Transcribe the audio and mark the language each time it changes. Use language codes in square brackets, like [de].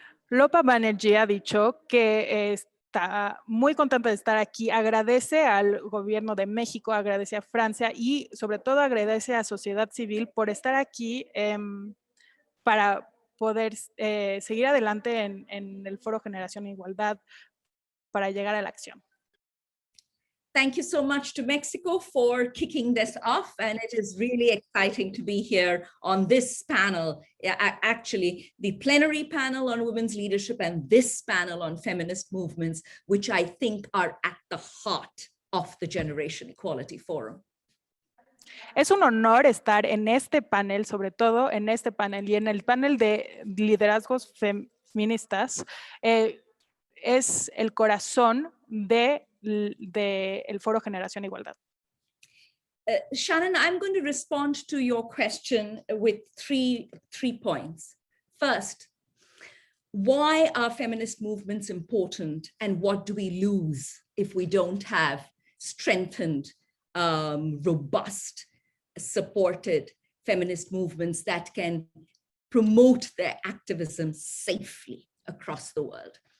[es] Lopa Banerjee ha dicho que está muy contenta de estar aquí, agradece al gobierno de México, agradece a Francia y sobre todo agradece a sociedad civil por estar aquí para poder seguir adelante en el Foro Generación e Igualdad para llegar a la acción. [en] Thank you so much to Mexico for kicking this off, and it is really exciting to be here on this panel, actually the plenary panel on women's leadership and this panel on feminist movements, which I think are at the heart of the Generation Equality Forum. [es] Es un honor estar en este panel, sobre todo en este panel y en el panel de liderazgos feministas. Es el corazón del Foro Generación Igualdad. [en] Shannon, I'm going to respond to your question with three points. First, why are feminist movements important and what do we lose if we don't have strengthened, robust, supported feminist movements that can promote their activism safely across the world?